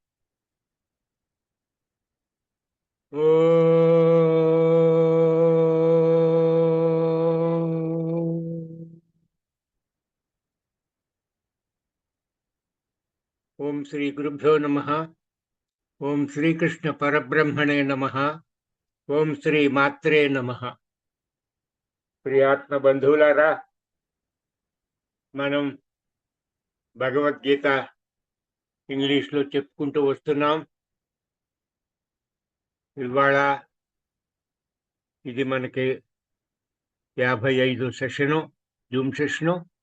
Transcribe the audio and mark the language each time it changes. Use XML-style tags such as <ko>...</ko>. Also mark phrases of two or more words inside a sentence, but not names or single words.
<sa>ॐ श्री गुरुभ्यो नमः. ॐ श्री कृष्ण परब्रह्मणे नमः. ॐ श्री मात्रे नमः.</sa> <te>ప్రియాత్మ బంధువులారా, మనం భగవద్గీత ఇంగ్లీష్లో చెప్పుకుంటూ వస్తున్నాం. ఇవాళ ఇది మనకి 55 సెషను,</te> <en>Zoom session.</en>